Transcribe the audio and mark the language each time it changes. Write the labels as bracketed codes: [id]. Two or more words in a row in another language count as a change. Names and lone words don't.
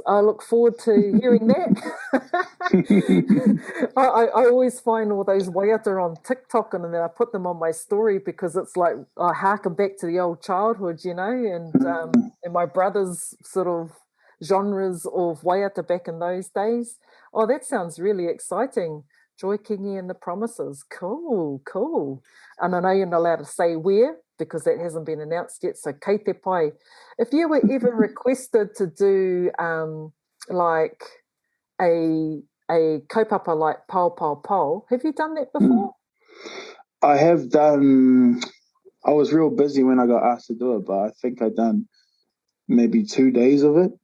[en] I look forward to hearing that. I always find all those waiata on TikTok and then I put them on my story because it's like I harken back to the old childhood, you know, and my brother's sort of genres of waiata back in those days. Oh, that sounds really exciting. Joy Kingi and the Promises. Cool. And I know you're not allowed to say where because that hasn't been announced yet. [mi] So kei te pai. [en] If you were ever requested to do like a kaupapa like Pau Pau Pau, have you done that before? I have done. I was real busy when I got asked to do it, but I think I've done maybe 2 days of it.